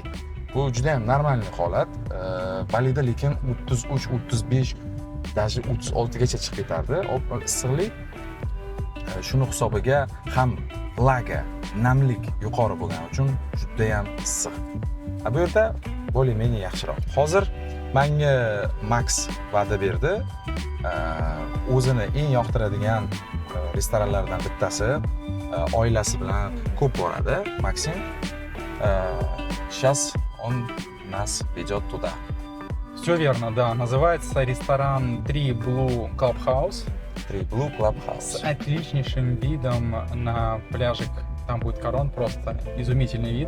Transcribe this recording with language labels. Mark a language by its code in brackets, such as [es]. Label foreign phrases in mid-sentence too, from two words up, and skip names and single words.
[uz] Bu juda ham normalniy holat. Balida lekin 33-35, даже 36 gacha chiqib ketardi issiqlik. Shuni hisobiga ham vlaga, namlik yuqori bo'lgani uchun juda ham issiq. Bu yerda bolее-менее yaxshiroq. Hozir menga Max va'da berdi. O'zini eng yoqtiradigan restoranlardan bittasi, oilasi bilan ko'p boradi, Maksim. [ru] Сейчас он нас ведет туда. Все верно, да. Называется ресторан 3 Blue Clubhouse. 3 Blue Clubhouse. С отличнейшим видом на пляжик. Там будет Карон, просто изумительный вид.